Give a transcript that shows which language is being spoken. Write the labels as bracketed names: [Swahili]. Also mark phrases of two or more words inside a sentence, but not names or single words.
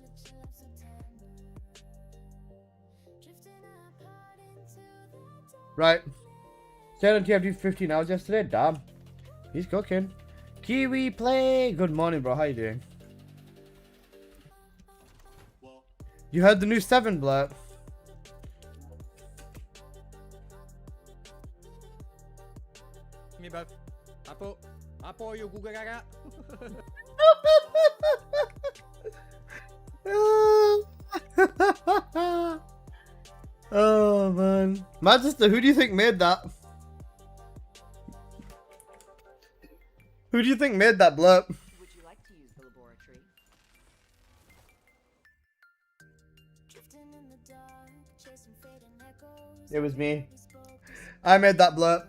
[English] Right. Stayed on TFD 15 hours yesterday. Damn. He's cooking. Kiwi Play. Good morning, bro. How you doing? You heard the new 7 blurb. Mi ba? [Filipino] Apo yung gugagaga. [English] Oh man, Manchester, who do you think made that? Who do you think made that blurb? Would you like to use the laboratory? It was me. I made that blurb.